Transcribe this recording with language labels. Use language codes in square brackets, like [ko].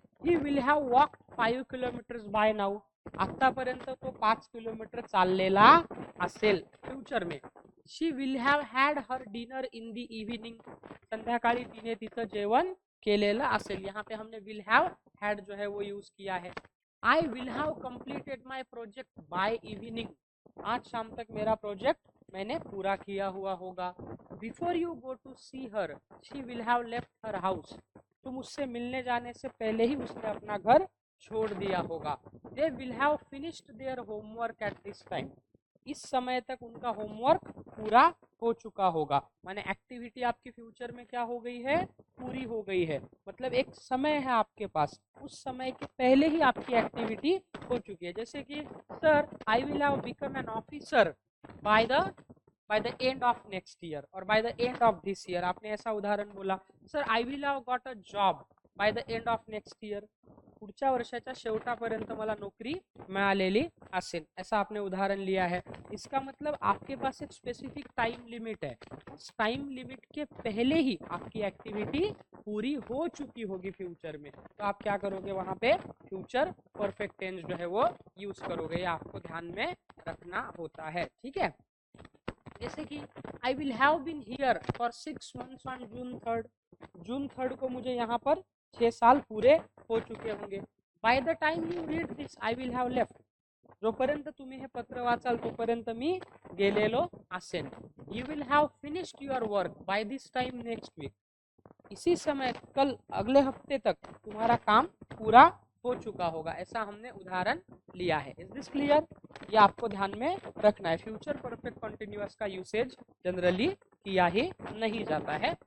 [en] He will have walk 5 kilometers by now. [mr] आतापर्यंत तो 5 kilometre चाललेला असेल [hi] फ्युचर में. [en] She will have had her dinner in the evening. [mr] संध्याकाळी तिने तिचं जेवण केलेलं असेल. [hi] यहाँ पे हमने विल हैव हैड जो है वो यूज किया है. [en] I will have completed my project by evening. [hi] आज शाम तक मेरा प्रोजेक्ट मैंने पूरा किया हुआ होगा. [en] Before you go to see her she will have left her house. [hi] तुम उससे मिलने जाने से पहले ही उसने अपना घर छोड़ दिया होगा. [en] They will have finished their homework at this time. [hi] इस समय तक उनका होमवर्क पूरा हो चुका होगा. माने एक्टिविटी आपकी फ्यूचर में क्या हो गई है, पूरी हो गई है. मतलब एक समय है आपके पास, उस समय के पहले ही आपकी एक्टिविटी हो चुकी है. जैसे कि [en] Sir I will have become an officer by the end of next year और by the end of this year. [hi] आपने ऐसा उदाहरण बोला. [en] Sir I will have got a job by the end of next year. [mr] पुढच्या वर्षाच्या शेवटापर्यंत मला नौकरी मिळालेली असेल. [hi] ऐसा आपने उदाहरण लिया है. इसका मतलब आपके पास एक स्पेसिफिक टाइम लिमिट है. उस टाइम लिमिट के पहले ही आपकी एक्टिविटी पूरी हो चुकी होगी फ्यूचर में. तो आप क्या करोगे, वहां पे फ्यूचर परफेक्ट टेंस जो है वो यूज करोगे. ये आपको ध्यान में रखना होता है. ठीक है. जैसे कि [en] I will have been here for 6 months on June 3rd. [hi] June 3rd को मुझे यहाँ पर 6 साल पूरे हो चुके होंगे. [en] By the time you read this I will have left. [mr] जोपर्यंत तुम्ही हे पत्र वाचाल तोपर्यंत मी गेलेलो असेल. [en] You will have finished your work by this time next week. [hi] इसी समय कल अगले हफ्ते तक तुम्हारा काम पूरा हो चुका होगा. ऐसा हमने उदाहरण लिया है. [en] Is this clear? [hi] ये आपको ध्यान में रखना है. फ्यूचर परफेक्ट कंटिन्यूअस का यूसेज जनरली किया ही नहीं जाता है.